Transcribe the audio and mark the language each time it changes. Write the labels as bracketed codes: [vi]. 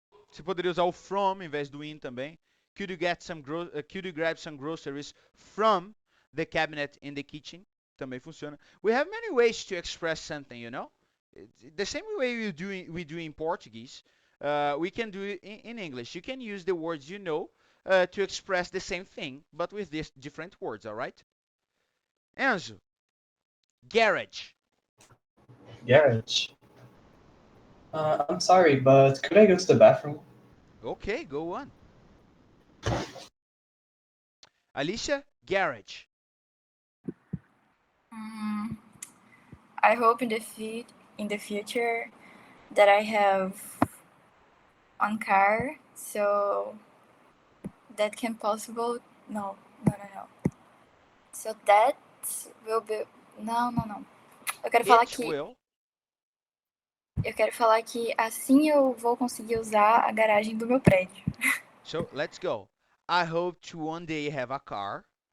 [pt] Você poderia usar o from em vez do in também. [en] Could you grab some groceries from the cabinet in the kitchen? [pt] Também funciona. [en] We have many ways to express something, you know? The same way we do in Portuguese, we can do it in English. You can use the words you know to express the same thing, but with these different words, all right? Enzo, garage. Garage. I'm sorry, but could I go to the bathroom? Okay, go on. Alicia, garage. Mm, I hope in the future that I have one car, so that can possible. No. So that will be. [pt] Não. Eu quero falar [en] It [pt] que [en] will. [pt] assim eu vou conseguir usar a garagem do meu prédio. [en] So let's go. I hope to one day have a car.